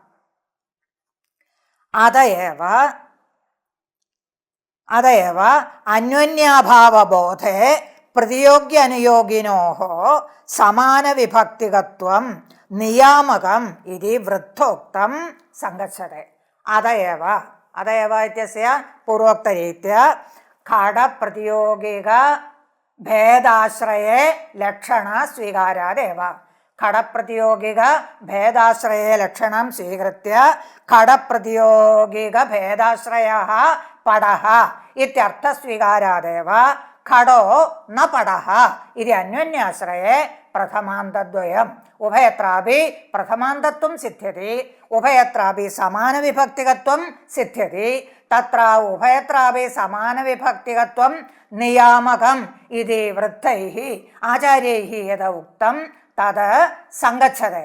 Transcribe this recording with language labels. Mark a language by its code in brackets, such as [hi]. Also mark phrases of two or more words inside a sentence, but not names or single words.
[sa] अतएव अन्योन्याभावबोधे प्रतियोग्य अनुयोगिनोः समानविभक्तिकत्वं नियामकम् इति वृद्धोक्तं सङ्गच्छते। अतएव इत्यस्य पूर्वोक्तरीत्या खडप्रतियोगिक भेदाश्रये लक्षणा स्वीकारादेव। ഘടപ്രതിയോഗിക ഭേദാശ്രയ ലക്ഷണം സ്വീകൃത്യ ഘടപ്രതിയോഗിക ഭേദാശ്രയ പടഃ ഇത്യർത്ഥസ്വീകാരാദേവ ഘടോ ന പടഃ ഇതി അന്യോന്യാശ്രയെ പ്രഥമാന്തദ്വയം ഉഭയത്രാപി പ്രഥമാന്തത്വം സിദ്ധ്യതി ഉഭയത്രാപി സമാനവിഭക്തികത്വം സിദ്ധ്യതി തത്ര ഉഭയത്രാപി സമാനവിഭക്തികത്വം നിയാമകം ഇതി വൃദ്ധൈഃ ആചാര്യൈഃ യദ ഉക്തം തത് സങ്കച്ഛതേ.